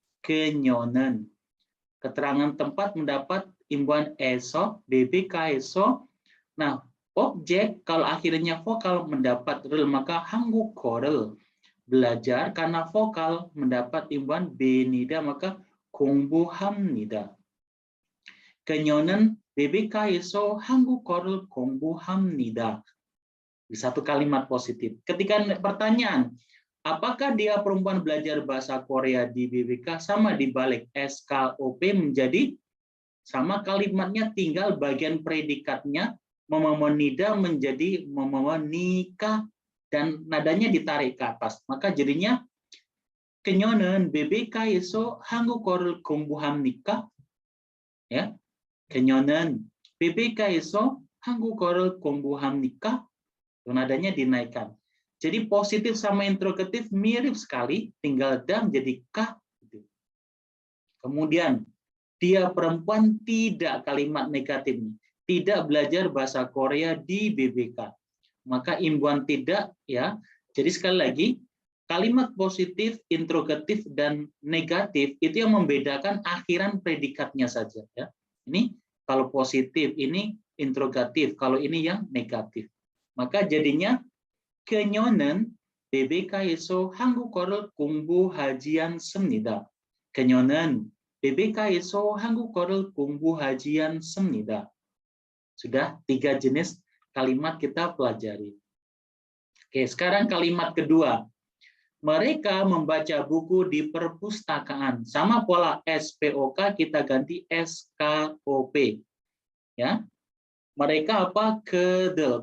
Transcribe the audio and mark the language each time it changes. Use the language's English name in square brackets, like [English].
[Indonesian] Kenyonen. Keterangan tempat mendapat imbuhan eso, BBK eso. Nah, objek kalau akhirnya vokal mendapat rel maka hangguk korel. Belajar karena vokal mendapat imbuhan benida maka [Korean] 공부합니다. 그녀는 BBK에서 한국어를 공부합니다. [Indonesian] Di satu kalimat positif. Ketika pertanyaan, apakah dia perempuan belajar bahasa Korea di BBK? Sama dibalik SKOP menjadi sama kalimatnya, tinggal bagian predikatnya mememenida menjadi memenika dan nadanya ditarik ke atas. Maka jadinya [Korean] 그녀는 BBK에서 한국어를 공부합니까? [Indonesian] Ya. [Korean] 그녀는 BBK에서 한국어를 공부합니까? [Indonesian] Nadanya dinaikkan. Jadi positif sama interrogatif mirip sekali, tinggal dam jadi kah. Kemudian dia perempuan tidak, kalimat negatif, tidak belajar bahasa Korea di BBK. Maka imbuhan tidak, ya. Jadi sekali lagi, kalimat positif, interrogatif, dan negatif itu yang membedakan akhiran predikatnya saja. Ya. Ini kalau positif ini interrogatif. Kalau ini yang negatif. Maka jadinya [Korean] 그녀는 레베카에서 한국어를 공부하지 않습니다. 그녀는 레베카에서 한국어를 공부하지 않습니다. [Indonesian] Sudah 3 jenis kalimat kita pelajari. Oke, sekarang kalimat kedua. Mereka membaca buku di perpustakaan. Sama pola SPOK kita ganti SKOP. Ya. Mereka apa? Kedel.